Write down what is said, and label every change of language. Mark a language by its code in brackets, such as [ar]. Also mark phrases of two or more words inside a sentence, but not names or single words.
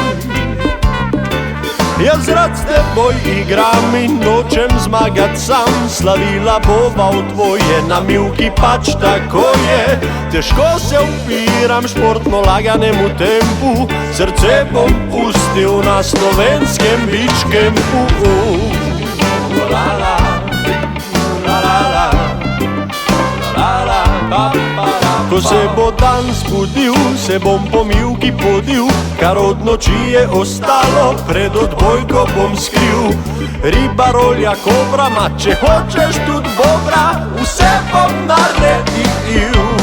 [sl] Jaz rad s teboj igram in nočem zmagat sam. Slavila bova v tvoje namivki, pač tako je. Težko se upiram športno laganemu tempu, srce bom pustil na slovenskem [en] beach campu. La la, la la la, la la la, pa. [sl] Ko se bo dan zbudil, se bom po mivki podil, kar od noči je ostalo, pred odbojko bom skril. Riba, rolja, kobra, ma če hočeš tudi bobra, vse bom naredil.